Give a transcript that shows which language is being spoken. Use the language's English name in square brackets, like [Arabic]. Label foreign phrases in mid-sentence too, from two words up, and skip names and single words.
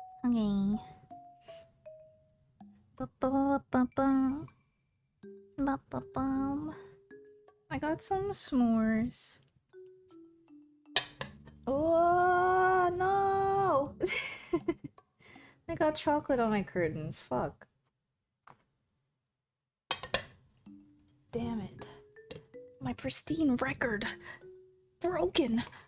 [English] Okay. Ba-ba-ba-ba-bum. Ba-ba-bum. I got some s'mores. Oh no! I got chocolate on my curtains. Fuck. Damn it. My pristine record. Broken.